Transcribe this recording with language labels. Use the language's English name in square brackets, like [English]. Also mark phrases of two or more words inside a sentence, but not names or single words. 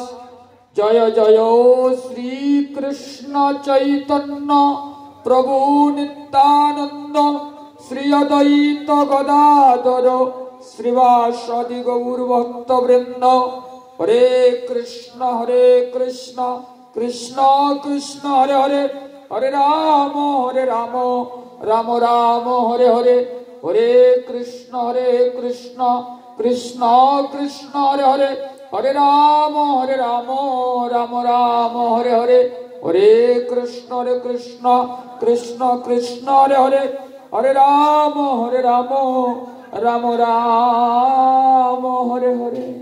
[Bangla] জয় জয় শ্রী কৃষ্ণ চৈতন্য প্রভু নিত্যানন্দ। শ্রী অদ্বৈত গদাধর শ্রীবাসাদি গৌর ভক্তবৃন্দ। [Sanskrit] হরে কৃষ্ণ কৃষ্ণ কৃষ্ণ হরে হরে হরে রাম রাম রাম হরে হরে। হরে কৃষ্ণ কৃষ্ণ কৃষ্ণ হরে হরে হরে রাম রাম রাম হরে হরে। হরে কৃষ্ণ কৃষ্ণ কৃষ্ণ হরে হরে হরে রাম রাম রাম হরে হরে।